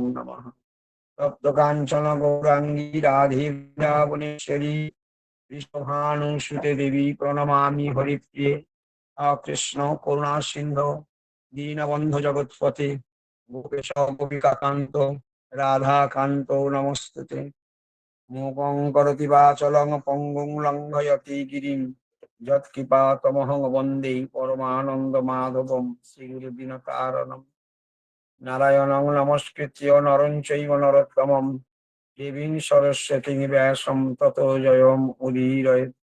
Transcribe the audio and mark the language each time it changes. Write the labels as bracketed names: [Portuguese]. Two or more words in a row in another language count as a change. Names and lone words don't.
[Sanskrit] নমঃ তপ্ত কাঞ্চন গৌরাঙ্গী রাধে বৃন্দাবনেশ্বরী বিশ্বভানুসুতে দেবী প্রণমামি হরিপ্রিয়ে কৃষ্ণ করুণা সিন্ধু দীনবন্ধু জগৎপতে গোপেশ গোপিকাকান্ত রাধাকান্ত নমস্তুতে মূকং করোতি বাচলং পঙ্গুং লঙ্ঘয়তি গিরিম যৎকৃপাতমহং বন্দে পরমানন্দ মাধবম শ্রীগুরু দিনকারণম নারায়ণং নমস্কৃত্য নরং চৈব নরোত্তমং দেবীং সরস্বতীং ব্যাসং ততো জয়ং উদীরয়েৎ